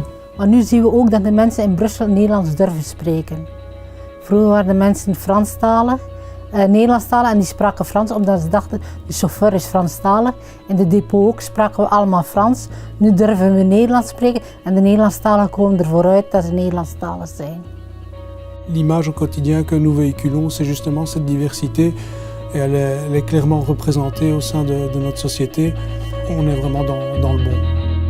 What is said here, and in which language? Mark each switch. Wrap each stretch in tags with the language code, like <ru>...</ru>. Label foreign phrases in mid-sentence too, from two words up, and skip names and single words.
<nl>Maar nu zien we ook dat de mensen in Brussel Nederlands durven spreken. Vroeger waren de mensen Franstalig, Nederlandstalig en die spraken Frans omdat ze dachten de chauffeur is Franstalig. In de depot ook spraken we allemaal Frans. Nu durven we Nederlands spreken en de Nederlandstaligen komen ervoor uit dat ze Nederlandstalig zijn.</nl> <fr>L'image au quotidien que nous véhiculons, c'est justement cette diversité et elle est clairement représentée au sein de notre société. On est vraiment dans le bon.</fr>